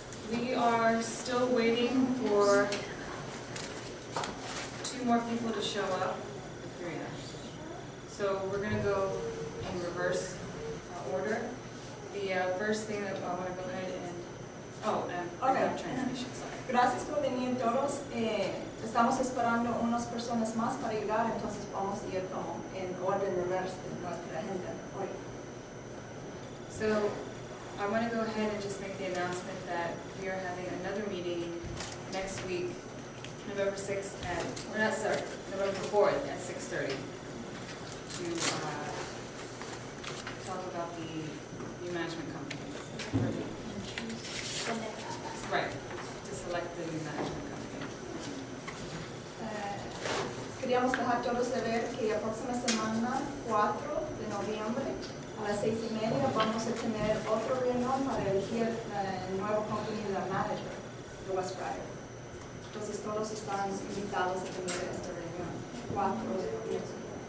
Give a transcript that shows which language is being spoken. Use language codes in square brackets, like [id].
[en] We are still waiting for 2 more people to show up. 3 actually. So we're going to go in reverse order. The first thing that I want to go ahead and, Okay. transmission, sorry. [es] Gracias por venir todos. Estamos esperando unas personas más para llegar, entonces vamos a ir como en orden reverso de nuestra agenda hoy. [en] So I want to go ahead and just make the announcement that we are having another meeting next week, November 6th at, or not, sorry, November 4th at 6:30 to talk about the new management company. Right, to select the new management company. [es] Queríamos dejar todos saber que la próxima semana, 4 de noviembre, a las 6:30, vamos a tener otra reunión para elegir el nuevo company de manager de Westbriar. Entonces todos están invitados a tener esta reunión, 4 de noviembre.